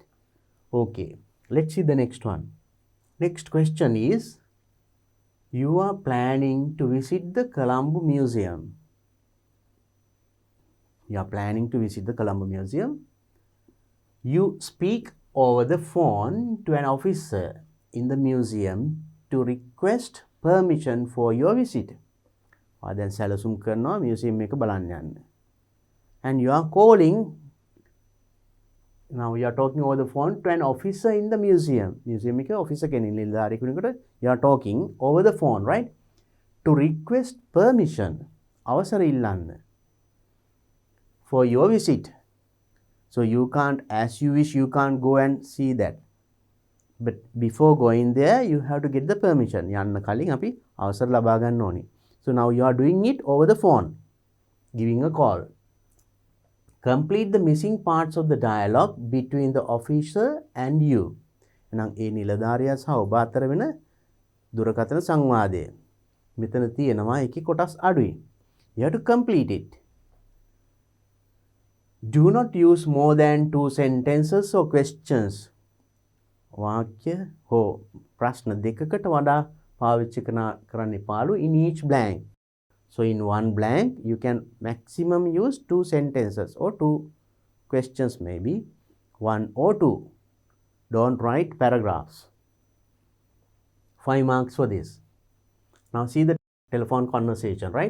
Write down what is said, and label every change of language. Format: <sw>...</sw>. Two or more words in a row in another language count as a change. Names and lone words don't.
<en>Okay, let's see the next one. Next question is, you are planning to visit the Colombo Museum. You are planning to visit the Colombo Museum. You speak over the phone to an officer in the museum to request permission for your visit.</en> <si>දැන් සැලසුම් කරනවා museum එක බලන්න යන්න.</si> <en>And you are calling, now you are talking over the phone to an officer in the museum. Museum එක officer</en> <si>කෙනෙක් නිලධාරියෙක් කෙනෙකුට</si> <en>you are talking over the phone, right? To request permission.</en> <si>අවසර ඉල්ලන්න.</si> <en>For your visit. So you can't, as you wish, you can't go and see that. But before going there, you have to get the permission.</en> <si>යන්න කලින් අපි අවසර ලබා ගන්න ඕනේ.</si> <en>So now you are doing it over the phone, giving a call. Complete the missing parts of the dialogue between the officer and you.</en> <si>එහෙනම් ඒ නිලධාරියා සහ ඔබ අතර වෙන දුරකථන සංවාදය. මෙතන තියෙනවා එකේ කොටස් අඩුයි.</si> <en>You have to complete it. Do not use more than 2 sentences or questions.</en> <si>වාක්‍ය හෝ ප්‍රශ්න දෙකකට වඩා පාවිච්චි කරන්න එපාලු</si> <en>in each blank. So in one blank, you can maximum use 2 sentences or 2 questions maybe, 1 or 2. Don't write paragraphs. 5 marks for this. Now see the telephone conversation, right?</en>